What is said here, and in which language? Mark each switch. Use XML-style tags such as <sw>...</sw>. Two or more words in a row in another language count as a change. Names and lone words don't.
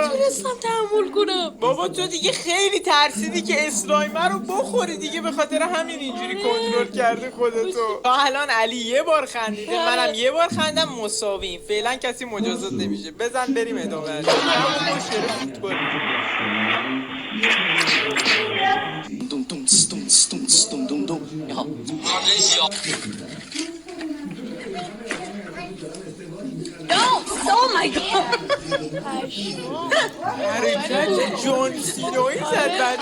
<fa>نمیتونستم تحمل کنم. بابا تو دیگه خیلی ترسیدی که اسلایمر رو بخوری دیگه، به خاطر همین اینجوری کنترل کرده خودتو. تا الان علی یه بار خندیده، منم یه بار خندم، مساویم. فعلا کسی مجازات نمیشه. بزن بریم ادامه. فوتبال.</fa> <zh>咚咚呲咚呲咚呲咚咚咚，你好。</zh> <en>Oh my god.</en> <fa>حرکت جون سینویی زد بعد.</fa>